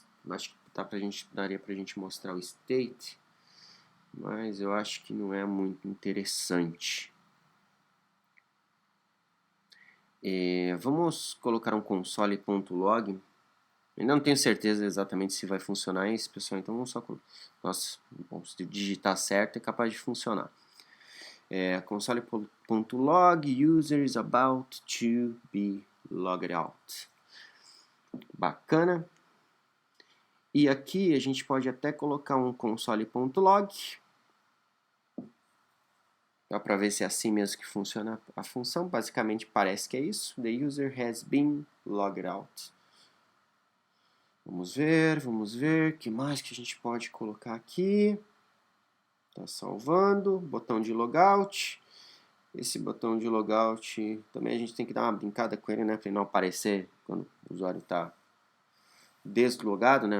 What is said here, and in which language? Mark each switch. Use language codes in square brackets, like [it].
[pt] Acho que daria para a gente mostrar o state. Mas eu acho que não é muito interessante. Vamos colocar um console.log. Ainda não tenho certeza exatamente se vai funcionar isso, pessoal. Então vamos só... Nossa, bom, se digitar certo é capaz de funcionar. [en] Console.log user is about to be logged out. [pt] Bacana. E aqui a gente pode até colocar um console.log. Dá para ver se é assim mesmo que funciona a função. Basicamente parece que é isso. [en] The user has been logged out. [pt] Vamos ver. O que mais que a gente pode colocar aqui? Está salvando. Botão de logout. Esse botão de logout também a gente tem que dar uma brincada com ele, né? Para ele não aparecer quando o usuário está deslogado, né?